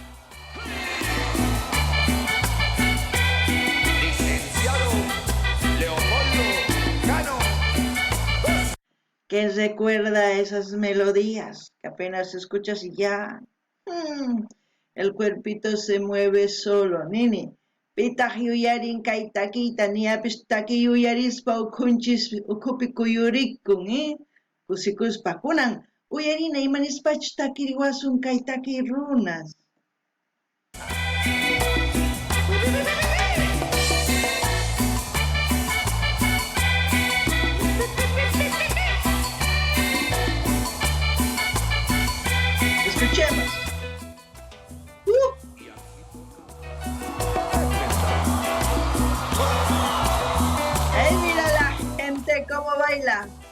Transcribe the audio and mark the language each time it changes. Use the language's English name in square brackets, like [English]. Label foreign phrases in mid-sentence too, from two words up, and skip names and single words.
[Spanish] Licenciado Leopoldo Cano. ¿Quién recuerda esas melodías que apenas escuchas y ya? El cuerpito se mueve solo, [Quechua] nini. Pitaq yuyarin kaytakita niapis taki yuyarispa ukunchis ukupi kuyurikun, Kusikuspa kunan uyarina imanispachu takiriwasun kaytaki runas. [Spanish] Escuchemos. ¡Ey, mira la gente cómo baila!